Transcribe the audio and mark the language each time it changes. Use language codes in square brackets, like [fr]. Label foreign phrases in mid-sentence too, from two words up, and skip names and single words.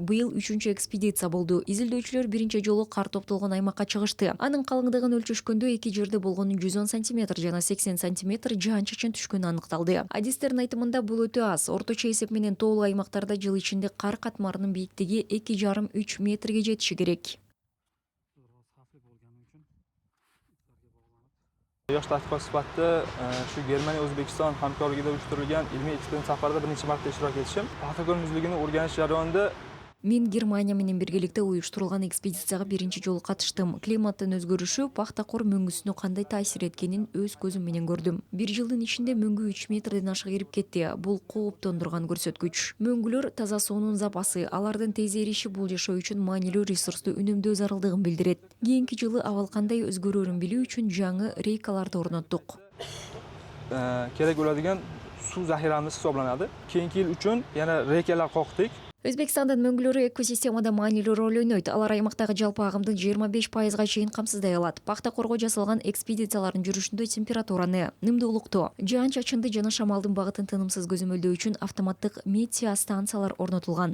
[ky] Быйыл 3-үчү экспедиция болду. Изилдөөчүлөр биринчи жолу кар топтолгон аймакка чыгышты. Анын калыңдыгын өлчөшкөндө эки жерде болгону 110 сантиметр жана 80 сантиметр жаан-чачын түшкөнү аныкталды. Адистердин айтымында бул өтө аз. Орточо эсеп менен тоолуу аймактарда жыл ичинде кар катмарынын бийиктиги 2,5–3 метрге жетиши керек. [uz] Yosh tadqiqot sifatida shu Germaniya O'zbekiston hamkorligida uyushtirilgan ilmiy ekspeditsiya safarida birinchi marta ishtirok etishim. Paxtakor muzligini o'rganish jarayonida [ky] Мен Германия менен биргеликте уюштурулган экспедицияга биринчи жолу катыштым. Климаттын өзгөрүшү пахта кор мөңгүсүнө кандай таасир эткенин өз көзүм менен көрдүм. Бир жылдын ичинде мөңгү 3 метрден ашык эрип кетти. Бул кооптондурган көрсөткүч. Мөңгүлөр таза суунун запасы, алардын тез эриши бул жашоо үчүн маанилүү ресурсту үнөмдөө зарылдыгын билдирет. Кийинки жылы абал кандай өзгөрөрүн билүү үчүн жаңы рейкаларды орноттук. [uz] kerak bo'ladigan suv zaxiramiz hisoblanadi. Keyingi yil uchun yana reykalar qoqdik. [ky] Өзбекстандын мөңгүлөрү экосистемада маанилүү роль ойнойт. Алар аймактагы жалпы агымдын 25%га чейин камсыздай алат. Пахта корго жасалган экспедициялардын жүрүшүндө температураны, нымдуулукту, жаан-чачынды жана шамалдын багытын тынымсыз көзөмөлдөө үчүн автоматтык метеостанциялар орнотулган.